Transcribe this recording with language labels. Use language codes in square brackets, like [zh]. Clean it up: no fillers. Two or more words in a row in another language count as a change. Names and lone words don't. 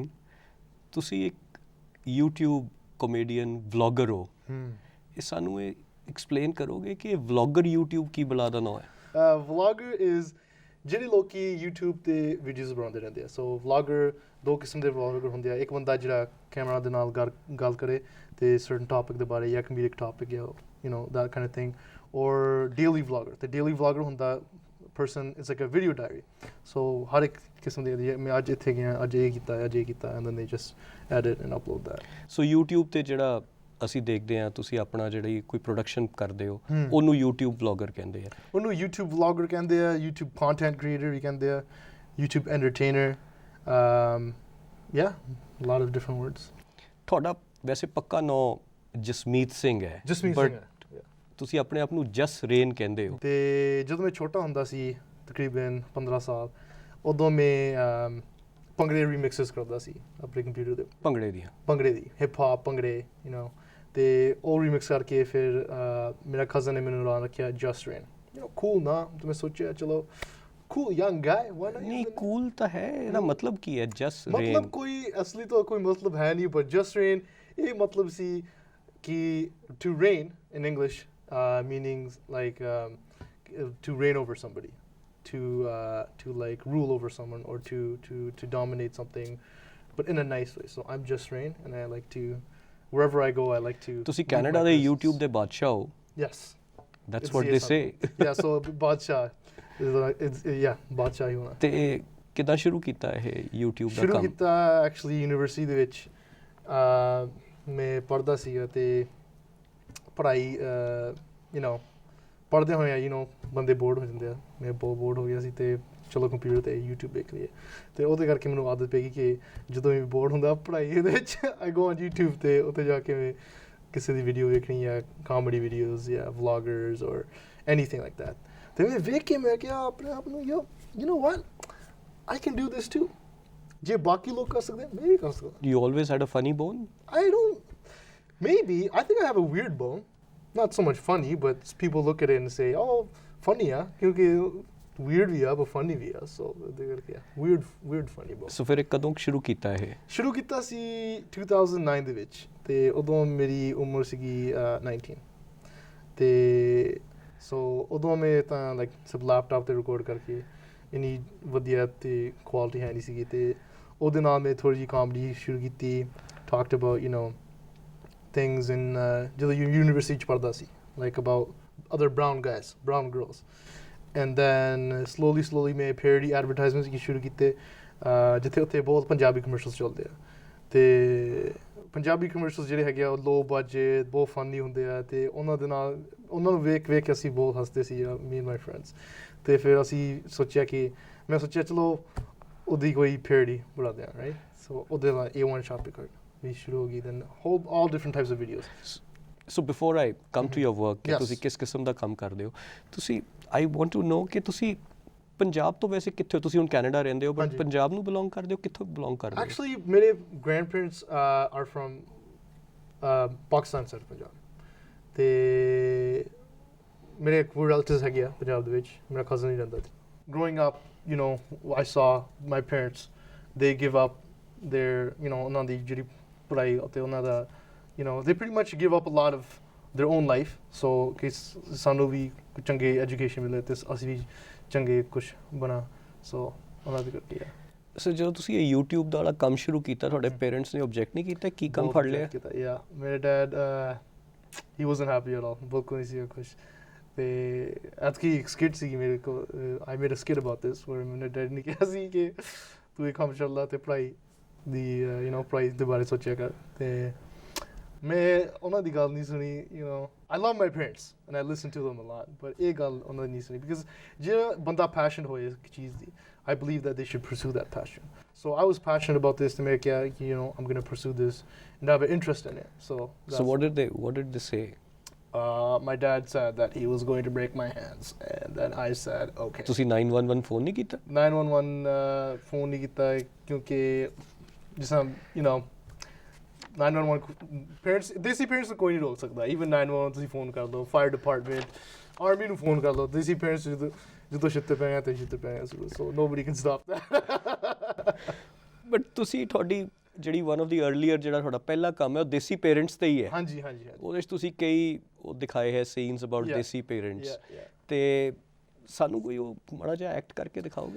[pa] ਤੁਸੀਂ ਇੱਕ YouTube ਕਮੇਡੀਅਨ ਵਲੌਗਰ ਹੋ, ਇਹ ਸਾਨੂੰ ਇਹ ਐਕਸਪਲੇਨ ਕਰੋਗੇ ਕਿ ਵਲੌਗਰ YouTube ਕੀ ਬਲਾ ਦਾ ਨਾਂ ਹੈ? ਵਲੌਗਰ ਇਜ਼ ਜਿਹੜੇ ਲੋਕੀ YouTube ਤੇ ਵੀਡੀਓਜ਼ ਬਣਾਉਂਦੇ ਰਹਿੰਦੇ ਆ। ਸੋ ਵਲੌਗਰ ਦੋ ਕਿਸਮ ਦੇ ਵਲੌਗਰ ਹੁੰਦੇ ਆ। ਇੱਕ ਬੰਦਾ ਜਿਹੜਾ ਕੈਮਰਾ ਦੇ ਨਾਲ ਗੱਲ ਕਰੇ ਤੇ [en] certain topic [pa] ਦੇ ਬਾਰੇ ਜਾਂ [en] comedic topic [pa] ਜਾਂ [en] that kind of thing, or daily vlogger. The daily vlogger ਹੁੰਦਾ person, it's like a video diary. [pa] So ਹਰ ਇੱਕ ਕਿਸਮ ਦੇ ਮੈਂ ਅੱਜ ਇੱਥੇ ਗਿਆ, ਅੱਜ ਇਹ ਕੀਤਾ, [en] and then they just edit and upload that. [pa] So YouTube ਤੇ ਜਿਹੜਾ ਅਸੀਂ ਦੇਖਦੇ ਹਾਂ, ਤੁਸੀਂ ਆਪਣਾ ਜਿਹੜੀ ਕੋਈ ਪ੍ਰੋਡਕਸ਼ਨ ਕਰਦੇ ਹੋ ਉਹਨੂੰ YouTube ਵਲੌਗਰ ਕਹਿੰਦੇ ਆ। ਉਹਨੂੰ YouTube ਵਲੌਗਰ ਕਹਿੰਦੇ ਆ, [en] YouTube content creator [pa] ਵੀ ਕਹਿੰਦੇ ਆ, [en] YouTube entertainer, yeah, a lot of different words. [pa] ਤੁਹਾਡਾ ਵੈਸੇ ਪੱਕਾ ਨਾਂ ਜਸਮੀਤ ਸਿੰਘ ਹੈ। ਜਸਮੀਤ ਸਿੰਘ ਹੈ। ਤੁਸੀਂ ਆਪਣੇ ਆਪ ਨੂੰ ਜਸ ਰੇਨ ਕਹਿੰਦੇ ਹੋ। ਤੇ ਜਦੋਂ ਮੈਂ ਛੋਟਾ ਹੁੰਦਾ ਸੀ, ਤਕਰੀਬਨ 15 ਸਾਲ, ਉਦੋਂ ਮੈਂ ਭੰਗੜੇ ਰੀਮਿਕਸਸ ਕਰਦਾ ਸੀ ਆਪਣੇ ਕੰਪਿਊਟਰ ਤੇ। ਭੰਗੜੇ ਦੀ [en] hip hop [pa] ਭੰਗੜੇ, ਤੇ ਉਹ ਰੀਮਿਕਸ ਕਰਕੇ ਫਿਰ ਮੇਰਾ ਕਜ਼ਨ ਨੇ ਮੈਨੂੰ ਨਾਂ ਰੱਖਿਆ ਜਸ ਰੇਨ। ਕੂਲ ਨਾ, ਤੇ ਮੈਂ ਸੋਚਿਆ ਚਲੋ [en] cool young guy, why not? [pa] ਨਹੀਂ ਕੂਲ ਤਾਂ ਹੈ, ਇਹਦਾ ਮਤਲਬ ਕੀ ਹੈ ਜਸ ਰੇਨ? ਮਤਲਬ ਕੋਈ ਅਸਲੀ ਤਾਂ ਕੋਈ ਮਤਲਬ ਹੈ ਨਹੀਂ, ਪਰ ਜਸ ਰੇਨ ਇਹ ਮਤਲਬ ਸੀ ਕਿ [en] to reign in English meaning like to reign over somebody, to like rule over someone, or to dominate something, but in a nice way. So I'm Jus Reign, and I like to, wherever I go, I like to. [pa] ਤੁਸੀਂ ਕੈਨੇਡਾ ਦੇ YouTube ਦੇ ਬਾਦਸ਼ਾਹ ਹੋ। [en] Yes, that's what they say. Yeah, so [pa] ਬਾਦਸ਼ਾਹ ਬਾਦਸ਼ਾਹ ਹੀ ਹੋਣਾ। ਤੇ ਕਿੱਦਾਂ ਸ਼ੁਰੂ ਕੀਤਾ ਇਹ YouTube ਦਾ ਕੰਮ? ਸ਼ੁਰੂ ਕੀਤਾ ਐਕਚੁਅਲੀ ਯੂਨੀਵਰਸਿਟੀ ਦੇ ਵਿੱਚ। ਮੈਂ ਪੜ੍ਹਦਾ ਸੀਗਾ ਤੇ ਪੜ੍ਹਾਈ ਪੜ੍ਹਦੇ ਹੋਏ ਬੰਦੇ ਬੋਰਡ ਹੋ ਜਾਂਦੇ ਆ। ਮੈਂ ਬਹੁਤ ਬੋਰਡ ਹੋ ਗਿਆ ਸੀ ਤੇ ਚਲੋ ਕੰਪਿਊਟਰ ਤੇ YouTube ਦੇਖ ਲਈਏ, ਤੇ ਉਹਦੇ ਕਰਕੇ ਮੈਨੂੰ ਆਦਤ ਪੈ ਗਈ ਕਿ ਜਦੋਂ ਵੀ ਬੋਰਡ ਹੁੰਦਾ ਪੜ੍ਹਾਈ ਦੇ ਵਿੱਚ [en] I go on [pa] YouTube ਤੇ ਉੱਥੇ ਜਾ ਕੇ ਮੈਂ ਕਿਸੇ ਦੀ ਵੀਡੀਓ ਵੇਖਣੀ ਜਾਂ [en] comedy videos [pa] ਜਾਂ [en] vloggers or anything like that. [pa] ਤੇ ਮੈਂ ਵੇਖ ਕੇ ਮੈਂ ਕਿਹਾ ਆਪਣੇ ਆਪ ਨੂੰ [en] you know what, I can do this too. [pa] ਜੇ ਬਾਕੀ ਲੋਕ ਕਰ ਸਕਦੇ ਮੈਂ ਵੀ ਕਰ ਸਕਦਾ। [en] You always had a funny bone? Maybe. I think I have a weird bone. Not so much funny, but people look at it and say, oh, funny, [pa] ਕਿਉਂਕਿ weird ਵੀ ਆ, [en] but funny [pa] ਵੀ ਆ। [en] So they go, weird funny bone. [pa] So ਫਿਰ ਕਦੋਂ ਸ਼ੁਰੂ ਕੀਤਾ ਇਹ? ਸ਼ੁਰੂ ਕੀਤਾ ਸੀ 2009 ਦੇ ਵਿੱਚ, ਤੇ ਉਦੋਂ ਮੇਰੀ ਉਮਰ ਸੀਗੀ 19। ਤੇ ਸੋ ਉਦੋਂ ਮੈਂ ਤਾਂ ਲਾਈਕ ਸਭ ਲੈਪਟਾਪ ਤੇ ਰਿਕਾਰਡ ਕਰਕੇ, ਇੰਨੀ ਵਧੀਆ ਤੇ ਕੁਆਲਿਟੀ ਹੈ ਨਹੀਂ ਸੀਗੀ, ਤੇ ਉਹਦੇ ਨਾਲ ਮੈਂ ਥੋੜ੍ਹੀ ਜਿਹੀ ਕਾਮੇਡੀ ਸ਼ੁਰੂ ਕੀਤੀ। [en] talked about things in [pa] ਜਦੋਂ ਯੂਨੀਵਰਸਿਟੀ 'ਚ ਪੜ੍ਹਦਾ ਸੀ, [en] like about other brown guys, brown girls, and then slowly ਮੈਂ parody advertisements [pa] ਸ਼ੁਰੂ ਕੀਤੇ, ਜਿੱਥੇ ਉੱਥੇ ਬਹੁਤ ਪੰਜਾਬੀ ਕਮਰਸ਼ਲਸ ਚੱਲਦੇ ਆ। ਤੇ ਪੰਜਾਬੀ ਕਮਰਸ਼ਲਸ ਜਿਹੜੇ ਹੈਗੇ ਆ ਉਹ [en] low budget, [pa] ਬਹੁਤ ਫਨੀ ਹੁੰਦੇ ਆ, ਤੇ ਉਹਨਾਂ ਨੂੰ ਵੇਖ ਕੇ ਅਸੀਂ ਬਹੁਤ ਹੱਸਦੇ ਸੀ, [en] me and my friends। [pa] ਤੇ ਫਿਰ ਮੈਂ ਸੋਚਿਆ ਚਲੋ ਉਹਦੀ ਕੋਈ parody ਬਣਾਉਂਦੇ ਆ, right? So ਉਹਦੇ ਨਾਲ A1 Shopping Cart ਵੀ ਸ਼ੁਰੂ ਹੋ ਗਈ, [en] then all different types of videos. So before I come to your work, [pa] ਕਿ ਤੁਸੀਂ ਕਿਸ ਕਿਸਮ ਦਾ ਕੰਮ ਕਰਦੇ ਹੋ, ਤੁਸੀਂ [en] I want to know [pa] ਕਿ ਤੁਸੀਂ ਪੰਜਾਬ ਤੋਂ ਵੈਸੇ ਕਿੱਥੇ ਹੋ? ਤੁਸੀਂ ਹੁਣ ਕੈਨੇਡਾ ਰਹਿੰਦੇ ਹੋ, ਬਟ ਪੰਜਾਬ ਨੂੰ ਬਿਲੋਂਗ ਕਰਦੇ ਹੋ? ਕਿੱਥੋਂ ਬਿਲੋਂਗ ਕਰਦੇ ਹੋ? Actually ਮੇਰੇ [en] grandparents are from [pa] ਪਾਕਿਸਤਾਨ ਸਾਈਡ ਪੰਜਾਬ, ਤੇ ਮੇਰੇ ਕੋਈ relatives ਹੈਗੇ ਆ ਪੰਜਾਬ ਦੇ ਵਿੱਚ। ਮੇਰਾ cousin ਹੀ ਰਹਿੰਦਾ ਸੀ। [en] Growing up, I saw my parents, they give up their [pa] ਉਹਨਾਂ ਦੀ ਜਿਹੜੀ ਪੜ੍ਹਾਈ ਅਤੇ ਉਹਨਾਂ ਦਾ [en] they pretty much give up a lot of their own life, so [pa] ਕਿ ਸਾਨੂੰ ਵੀ ਚੰਗੀ ਐਜੂਕੇਸ਼ਨ ਮਿਲੇ ਤੇ ਅਸੀਂ ਵੀ ਚੰਗੇ ਕੁਛ ਬਣਾ। ਸੋ ਉਹਨਾਂ ਦੇ ਕਰਕੇ ਆ। ਸੋ ਜਦੋਂ ਤੁਸੀਂ ਇਹ YouTube ਦਾ ਵਾਲਾ ਕੰਮ ਸ਼ੁਰੂ ਕੀਤਾ, ਤੁਹਾਡੇ ਪੇਰੈਂਟਸ ਨੇ ਓਬਜੈਕਟ ਨਹੀਂ ਕੀਤਾ? ਕੀ ਕੰਮ ਫੜ ਲਿਆ? ਯਾ ਮੇਰੇ ਡੈਡ [en] he wasn't happy at all, [pa] ਬਿਲਕੁਲ ਨਹੀਂ ਸੀ ਖੁਸ਼। ਤੇ ਐਤਕੀ ਇੱਕ ਸਕਿਟ ਸੀ ਮੇਰੇ ਕੋਲ, [en] I made a skit about this, where [pa] ਮੇਰੇ ਡੈਡ ਨੇ ਕਿਹਾ ਸੀ ਕਿ ਤੂੰ ਇਹ ਕੰਮ ਛੱਡ ਲਾ ਤੇ ਪੜ੍ਹਾਈ ਦੀ ਪੜ੍ਹਾਈ ਦੇ ਬਾਰੇ ਸੋਚਿਆ ਕਰ। ਤੇ ਮੈਂ ਉਹਨਾਂ ਦੀ ਗੱਲ ਨਹੀਂ ਸੁਣੀ। [en] I love my parents and I listen to them a lot, but [pa] ਇਹ ਗੱਲ ਉਹਨਾਂ ਦੀ ਨਹੀਂ ਸੁਣੀ, [en] because [pa] ਜਿਹੜਾ ਬੰਦਾ [en] passionate [pa] ਹੋਏ ਇੱਕ ਚੀਜ਼ ਦੀ, [en] I believe that they should pursue that passion. So I was passionate about this, to make I'm going to pursue this and have an interest in it. So what did they say? My dad said that he was going to break my hands, and then I said okay. [pa] ਤੁਸੀਂ 911 ਫੋਨ ਨਹੀਂ ਕੀਤਾ? 911 ਫੋਨ ਨਹੀਂ ਕੀਤਾ ਕਿਉਂਕਿ ਜਿਸ ਤਰ੍ਹਾਂ 911 parents ਦੇਸੀ parents ਨੂੰ ਕੋਈ ਨਹੀਂ ਰੋਕ ਸਕਦਾ even 911 ਤੁਸੀਂ ਫੋਨ ਕਰ ਲਓ [en] fire department [pa] army ਨੂੰ ਫੋਨ ਕਰ ਲਓ ਦੇਸੀ parents ਜਦੋਂ ਛਿੱਤੇ ਪਏ ਆ ਤੇ ਛਿੱਤੇ ਪਏ ਆ [en] so nobody can stop that [pa] ਬਟ ਤੁਸੀਂ ਤੁਹਾਡੀ ਜਿਹੜੀ [en] one of the earlier [pa] ਜਿਹੜਾ ਤੁਹਾਡਾ ਪਹਿਲਾ ਕੰਮ ਹੈ ਉਹ ਦੇਸੀ ਪੇਰੈਂਟਸ ਤੇ ਹੀ ਹੈ ਹਾਂਜੀ ਉਹਦੇ 'ਚ ਤੁਸੀਂ ਕਈ ਉਹ ਦਿਖਾਏ ਹੈ [en] scenes about [pa] ਦੇਸੀ ਪੇਰੈਂਟਸ ਤੇ ਸਾਨੂੰ ਕੋਈ ਉਹ ਮਾੜਾ ਜਿਹਾ ਐਕਟ ਕਰਕੇ ਦਿਖਾਓਗੇ